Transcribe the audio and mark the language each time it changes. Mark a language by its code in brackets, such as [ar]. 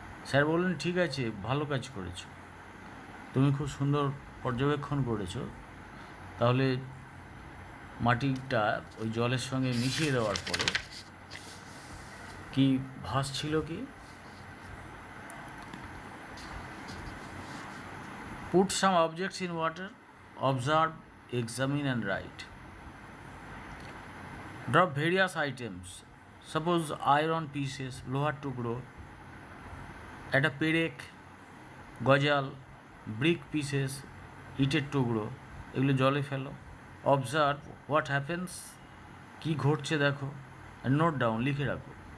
[bn] Sir বললেন, ঠিক আছে, ভালো কাজ করেছো, তুমি খুব সুন্দর পর্যবেক্ষণ করেছো. তাহলে মাটিটা ওই জলের সঙ্গে মিশিয়ে দেওয়ার পরে কি ভাসছিল কি? [en] Put some objects in water, observe, examine and write. Drop various items. Suppose iron pieces, [bn] লোহার টুকরো, একটা পেরেক, গজাল, ব্রিক পিসেস, ইটের টুকরো, এগুলো জলে ফেলো. [en] observe what happens, [bn] কী ঘটছে দেখো, [en] and note down, [bn] লিখে রাখো.